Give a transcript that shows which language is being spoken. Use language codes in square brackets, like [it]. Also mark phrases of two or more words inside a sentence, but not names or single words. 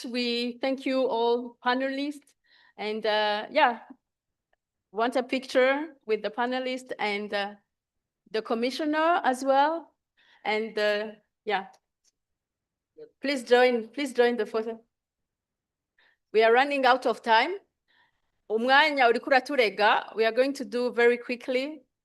[en] We thank you all panelists. And yeah, want a picture with the panelists and the commissioner as well. And yeah, please join the photo. We are running out of time. [rn] Umwanya uriko uraturega. [en] We are going to do very quickly.